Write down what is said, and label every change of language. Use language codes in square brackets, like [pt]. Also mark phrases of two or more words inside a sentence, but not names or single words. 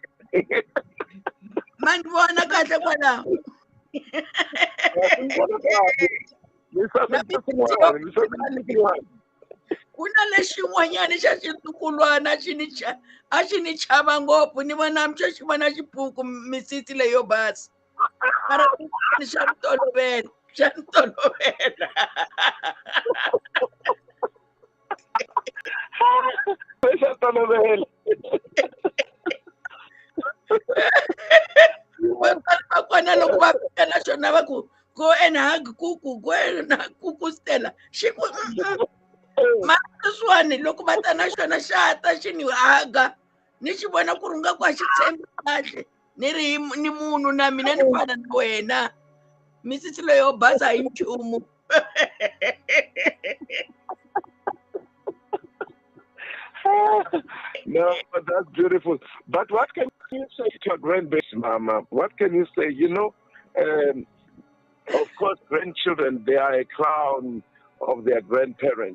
[ts] ma ni vona kahle kwalaho ku na lexin'wanyana xa xitukulwana a xi ni chava ngopfu ni vona xo xi vona xipuku misisi leyo basa mara ni xa ntolovelo xa ntolovela Xa ntolovelo. va kona loko va fika na xona va ku [en] go and hug [ts] kuku [en] go and hug [ts] kuku Stella xi ku mara sweswiwani loko va ta na xona xa ta xi ni haga ni xi vona ku ri nga ku a xi tshembi kahle ni ri ni munhu na mina ni fana na wena misisi leyo basa hi nchumu [en] No, but that's beautiful. But what can you say to your grandbaby, Mama? What can you say? You know, of course, grandchildren, they are a crown of their grandparents.